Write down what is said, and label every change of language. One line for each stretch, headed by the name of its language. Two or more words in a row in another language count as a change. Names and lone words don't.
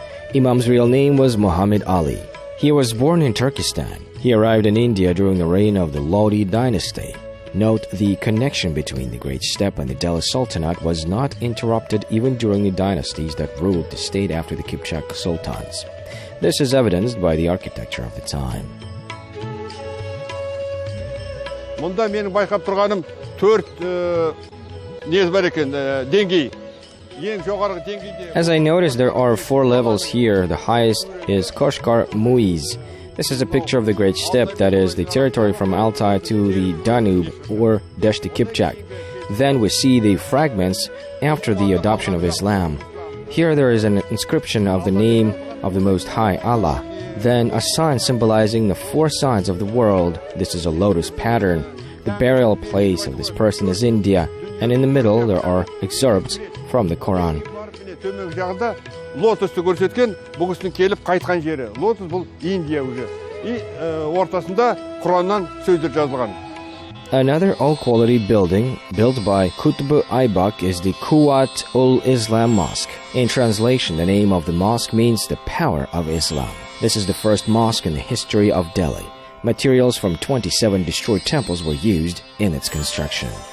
English: Imam's real name was Muhammad Ali. He was born in Turkestan. He arrived in India during the reign of the Lodi dynasty. Note, the connection between the Great Steppe and the Delhi Sultanate was not interrupted even during the dynasties that ruled the state after the Kipchak sultans. This is evidenced by the architecture of the time.
Kazakh: Мұнда менің байқап тұрғаным 4 нез бар екен, деңгей. Ең жоғарғы деңгейде.
English: As I noticed, there are 4 levels here. The highest is Koshkar Muiz. This is a picture of the Great Steppe, that is, the territory from Altai to the Danube, or Deshti Kipchak. Then we see the fragments after the adoption of Islam. Here there is an inscription of the name of the Most High, Allah. Then a sign symbolizing the 4 sides of the world. This is a lotus pattern. The burial place of this person is India, and in the middle there are excerpts from the Quran.
Kazakh: Төменгі жағында лотосты көрсеткен, бұл кісінің келіп қайтқан жері. Лотос бұл Индия уже. И ортасында Құраннан сөздер жазылған.
English: Another all-quality building built by Qutb Aibak is the Quwat ul-Islam Mosque. In translation, the name of the mosque means the power of Islam. This is the first mosque in the history of Delhi. Materials from 27 destroyed temples were used in its construction.